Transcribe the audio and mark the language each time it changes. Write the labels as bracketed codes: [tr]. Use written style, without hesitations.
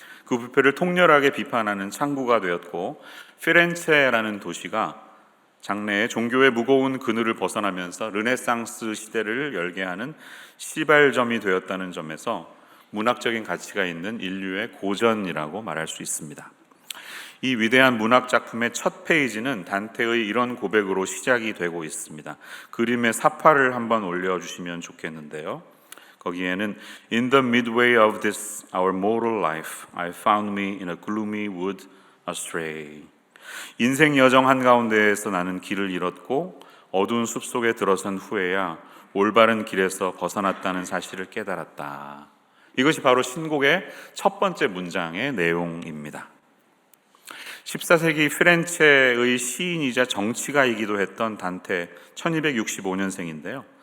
[ko] 그 부패를 통렬하게 비판하는 창구가 되었고, 피렌체라는 도시가 장래에 종교의 무거운 그늘을 벗어나면서 르네상스 시대를 열게 하는 시발점이 되었다는 점에서 문학적인 가치가 있는 인류의 고전이라고 말할 수 있습니다. 이 위대한 문학 작품의 첫 페이지는 단테의 이런 고백으로 시작이 되고 있습니다. 그림의 사파를 한번 올려주시면 좋겠는데요. 거기에는 [en] In the midway of this our mortal life, I found me in a gloomy wood astray. [ko] 인생 여정 한가운데에서 나는 길을 잃었고 어두운 숲속에 들어선 후에야 올바른 길에서 벗어났다는 사실을 깨달았다. 이것이 바로 신곡의 첫 번째 문장의 내용입니다. 14세기 피렌체의 시인이자 정치가이기도 했던 단테, 1265년생인데요.